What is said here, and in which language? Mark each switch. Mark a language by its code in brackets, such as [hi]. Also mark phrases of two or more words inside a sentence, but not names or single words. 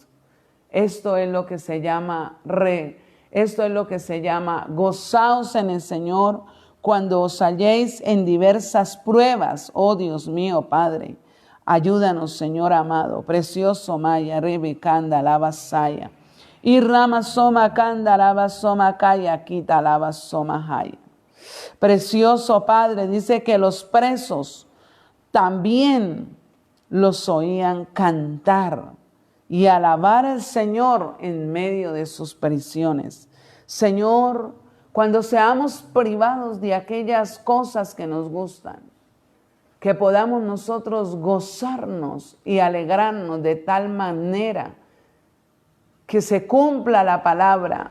[es] Esto es lo que se llama gozaos en el Señor cuando os halléis en diversas pruebas, oh Dios mío, Padre. Ayúdanos, Señor amado, precioso Maya, Rebe, Kanda, Lava, Saya. Y Rama, Soma, Kanda, Lava, Soma, Kaya, Kita, Lava, Soma, Haya. Precioso Padre, dice que los presos también los oían cantar y alabar al Señor en medio de sus prisiones. Señor, cuando seamos privados de aquellas cosas que nos gustan, que podamos nosotros gozarnos y alegrarnos de tal manera que se cumpla la palabra.